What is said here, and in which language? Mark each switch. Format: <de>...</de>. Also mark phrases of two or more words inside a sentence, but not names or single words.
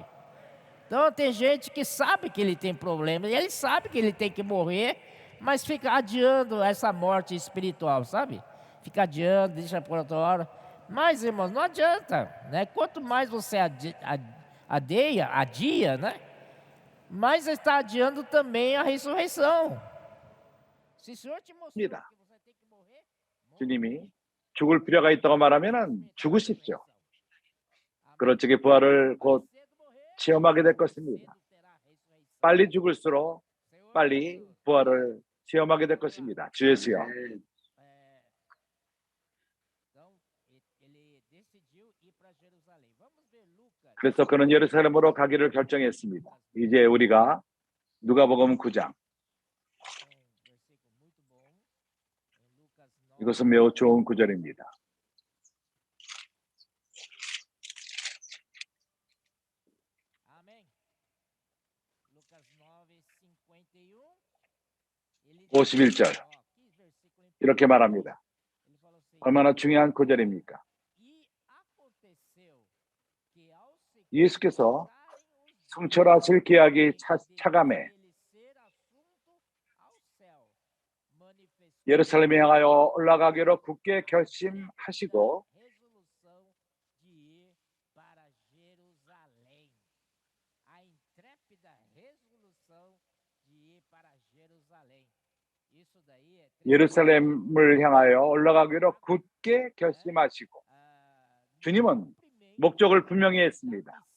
<pt>Então tem gente que sabe que ele tem problema, e ele sabe que ele tem que morrer, mas fica adiando essa morte espiritual, sabe? Fica adiando, deixa por outra hora. Mas, irmãos, não adianta, né? Quanto mais você adia, né? Mais está adiando também a ressurreição. Se o Senhor te mostrou que você tem que morrer,</pt> <ko>주님이 죽을 필요가 있다고 말하면 죽으십시오. 그런 쪽의 부활을 곧 체험하게 될 것입니다. 빨리 죽을수록 빨리 부활을 체험하게 될 것입니다. 주 예수여. 그래서 그는 예루살렘으로 가기를 결정했습니다. 이제 우리가 누가복음 9장. 이것은 매우 좋은 구절입니다.</ko> <pt>Amém. Lucas 9:51.</pt> <ko>51절 이렇게 말합니다. 얼마나 중요한 구절입니까? 예수께서 승천하실 계약이 차감해 예루살렘에 향하여 올라가기로 굳게 결심하시고 예루살렘을 향하여 올라가기로 굳게 결심하시고 주님은 목적을 분명히 했습니다.</ko>